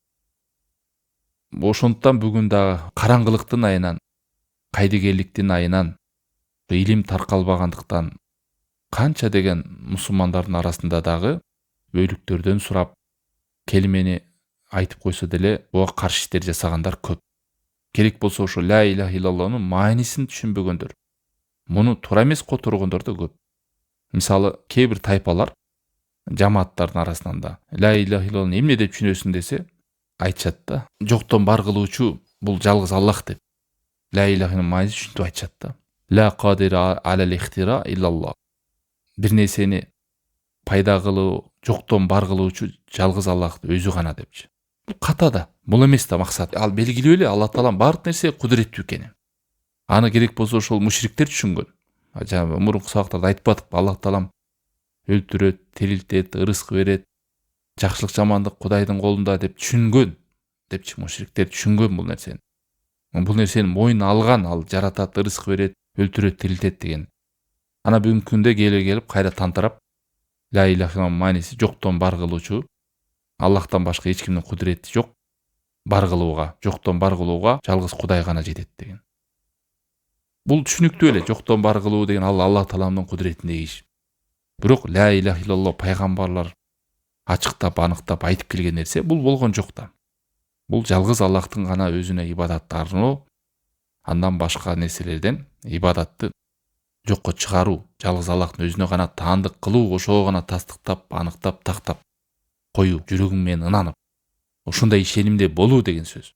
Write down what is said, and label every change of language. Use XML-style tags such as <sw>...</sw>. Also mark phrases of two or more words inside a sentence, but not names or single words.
<ky>Ошондуктан бүгүн дагы караңгылыктын айынан, кайдыгерликтин айынан, илим таркалбагандыктан канча деген мусулмандардын арасында дагы өлүктөрдөн сурап, келимени айтып койсо деле буга каршы иштер жасагандар көп. Керек болсо ошо</ky> <ar>لا إله إلا الله</ar> <ky>маанисин түшүнбөгөндөр, муну туура эмес которгондор да көп. Мисалы, кээ бир тайпалар жамааттардын арасынан да</ky> <ar>لا إله إلا الله</ar> <ky>эмне деп түшүнөсүң десе, айтышат да, жоктон бар кылуучу бул жалгыз Аллах деп. Ла илаханын маанисин түшүнүп айтышат да.</ky> <ar>لا قادر على الاختراع إلا الله.</ar> <ky>Бир нерсени пайда кылуу, жоктон бар кылуучу жалгыз Аллах өзү гана депчи. Бул ката да, бул эмес да максат. Ал белгилүү эле Алла тааланын баардык нерсеге кудуреттүү экенин. Аны керек болсо ошол мушриктер түшүнгөн. Жана мурунку сабактарда айтып атып, Аллах таалам өлтүрөт, тирилтет, ырызык берет, жакшылык жамандык Кудайдын колунда деп түшүнгөн депчи, мушриктер түшүнгөн бул нерсени. Бул нерсени мойнуна алган, ал жаратат, ырызык берет, өлтүрөт, тирилтет деген. Ана бүгүнкү күндө келип кайра тантырап,</ky> <ar>لا إله إلا الله</ar> <ky>мааниси жоктон бар кылуучу, Аллахтан башка эч кимдин кудурети жок, бар кылууга, жоктон бар кылууга жалгыз Кудай гана жетет деген. Бул түшүнүктүү эле, жоктон бар кылуу деген ал Аллах тааланын кудуретиндеги иш. Бирок</ky> <ar>لا إله إلا الله</ar> <ky>пайгамбарлар ачыктап, аныктап айтып келген нерсе бул болгон жок да. Бул жалгыз Аллахтын гана өзүнө ибадатты арноо, андан башка нерселерден ибадатты жокко чыгаруу, жалгыз Аллахтын өзүнө гана таандык кылуу, ошого гана тастыктап, аныктап, тактап коюу, жүрөгүң менен ынанып, ошондой ишенимде болуу деген сөз.</ky>